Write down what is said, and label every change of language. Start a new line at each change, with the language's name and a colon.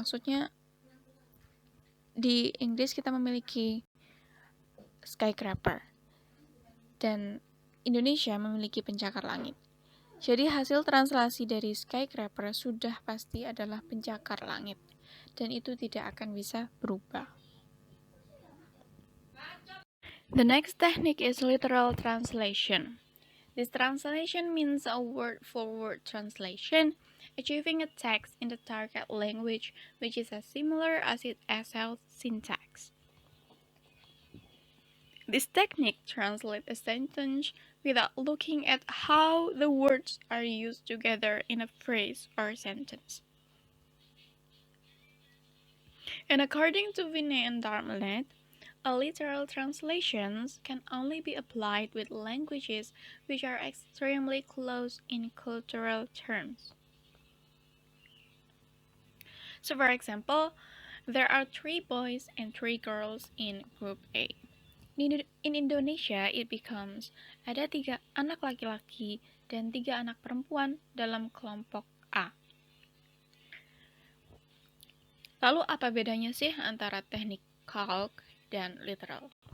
Indonesian: Maksudnya di Inggris kita memiliki skyscraper dan Indonesia memiliki pencakar langit. Jadi hasil translasi dari skyscraper sudah pasti adalah pencakar langit, dan itu tidak akan bisa berubah.
English: The next technique is literal translation. This translation means a word-for-word translation, achieving a text in the target language which is as similar as its SL syntax. This technique translates a sentence without looking at how the words are used together in a phrase or sentence. And according to Vinay and Darmalet, a literal translations can only be applied with languages which are extremely close in cultural terms. So for example, there are 3 boys and 3 girls in group A. In Indonesia, it becomes
Indonesian: ada 3 anak laki-laki dan 3 anak perempuan dalam kelompok A. Lalu apa bedanya sih antara teknik calque dan literal?